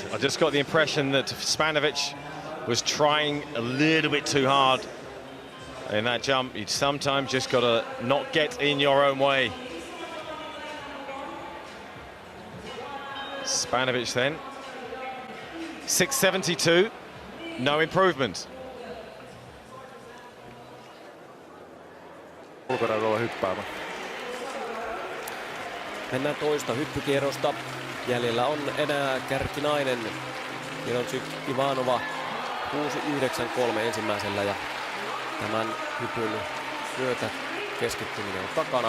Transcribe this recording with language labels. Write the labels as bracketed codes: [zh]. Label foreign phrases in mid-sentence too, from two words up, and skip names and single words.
[en] I just got the impression that Spanovic was trying a little bit too hard in that jump. You sometimes just got to not get in your own way. Spanovic then, 672, no improvement. [fi] Ulkorajoilla hyppäämään. Mennään toista hyppykierrosta. Jäljellä on enää kärkinainen Mironchyk-Ivanova 6.93 ensimmäisellä, ja tämän hypyn myötä keskittyminen on takana.